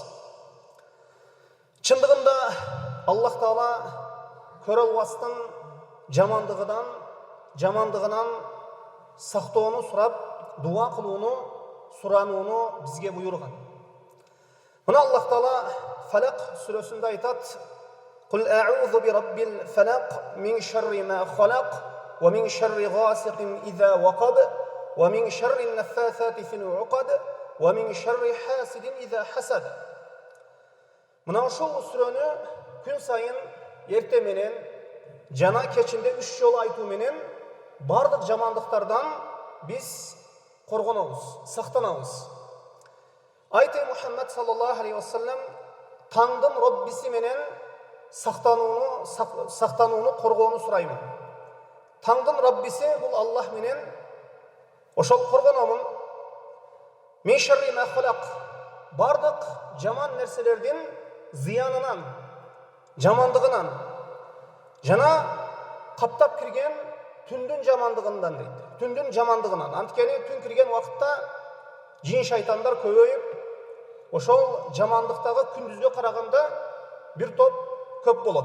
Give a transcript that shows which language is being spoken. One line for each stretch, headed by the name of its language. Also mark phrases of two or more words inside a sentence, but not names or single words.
Kyrgyz: Чындыгында Аллах Таала көрө албастын жамандыгынан сактоону сурап, дуа кылууну, суранууну бизге буйруган. Мына Аллах Таала Фалак сүрөсүндө айтат:
Arabic: قل أعوذ برب الفلق من شر ما خلق ومن شر غاسق إذا وقب ومن شر النفاثات في العقد ومن شر حاسد إذا حسد.
Kyrgyz: Мына ошол сүрөнү күн сайын эрте менен жана кечинде 3 жолу айтуу менен бардык жамандыктардан биз коргонобуз, сактанабыз. Айты Мухаммад
Arabic: صلى الله عليه وسلم
Kyrgyz: таңдын Роббиси менен сактанууну, коргоону сураймын. Таңдын Раббиси бул Аллах менен ошол коргономун.
Arabic: من شر ما خلق,
Kyrgyz: бардык жаман нерселердин зыянынан, жамандыгынан жана каптап кирген түндүн жамандыгынан дейт. Түндүн жамандыгынан. Анткени түн кирген убакытта жин шайтандар көбөйүп, ошол жамандыктагы күндүзгө караганда бир топ көп болот.